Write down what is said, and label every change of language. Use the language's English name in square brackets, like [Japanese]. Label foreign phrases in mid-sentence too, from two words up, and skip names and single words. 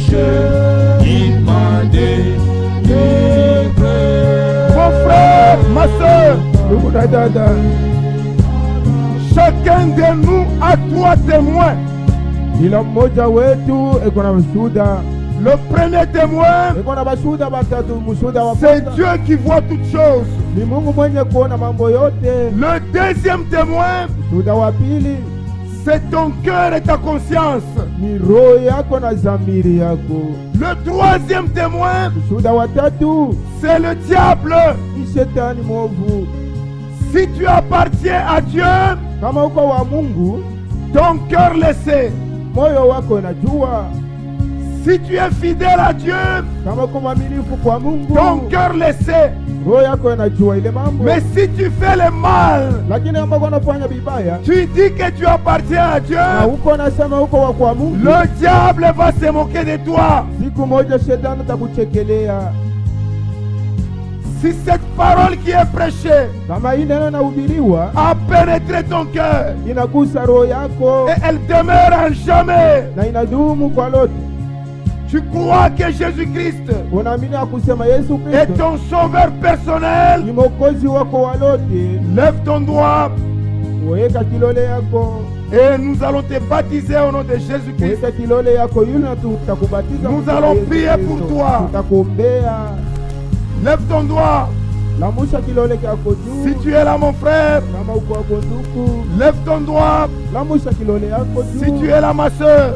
[French] il m'a délivré. Mon frère, ma soeur, [Swahili] Ndugu na dada, [French] chacun de nous a trois témoins. [Swahili] kila mmoja wetu eko na mshuhuda. [French] Le premier témoin, [Swahili] Eko na bashuhuda batatu. Mshuhuda wa [French] c'est [Swahili] kwanza [French] Dieu qui voit toutes choses. [Swahili] ni Mungu mwenye kuona mambo yote. [French] Le deuxième témoin, [Swahili] Shuhuda wa pili [French] c'est ton cœur et ta conscience. [Swahili] ni roho yako na dhamiri yako. [French] Le troisième témoin, [Swahili] Shuhuda wa tatu [French] c'est le diable. [Swahili] ni shetani mwovu. [French] Si tu appartiens à Dieu, [Swahili] Kama uko wa Mungu, [French] ton cœur le sait. [Swahili] moyo wako unajua. [French] Si tu es fidèle à Dieu, [Swahili] Kama uko mwaminifu kwa Mungu, [French] ton cœur le sait. [Swahili] roho yako inajua ile mambo. [French] Mais si tu fais le mal, [Swahili] Lakini kama uko unafanya vibaya [French] tu dis que tu appartiens à [Swahili] na [French] Dieu, [Swahili] uko nasema uko wa kwa Mungu, [French] le diable va se moquer de toi. [Swahili] siku moja shetani atakuchekelea. [French] Si cette parole qui est prêchée [Swahili] Kama hii neno inahubiriwa [French] a pénétré ton cœur [Swahili] inagusa roho yako [French] et elle demeure en jamais, [Swahili] na inadumu kwa lote, [French] tu crois que Jésus-Christ [Swahili] unaamini ya kusema Yesu [French] est [Swahili] Kristo [French] ton sauveur personnel, [Swahili] ni mwokozi wako wa lote, [French] lève ton doigt [Swahili] weka kilole yako, [French] et nous allons te baptiser au nom de Jésus-Christ. [Swahili] weka kilole yako yule na tutakubatiza. [French] Nous [Swahili] kwa [French] allons [Swahili] Yesu [French] prier [Swahili] Kristo. [French] pour toi. [Swahili] Tutakuombea. [French] Lève ton doigt. [Swahili] Lamusha kilole kyako [French] Si [Swahili] juu. [French] tu es là, mon frère, [Swahili] Kama uko wako ndugu, [French] lève ton doigt. [Swahili] lamusha kilole yako juu. [French] Si tu es là, ma soeur,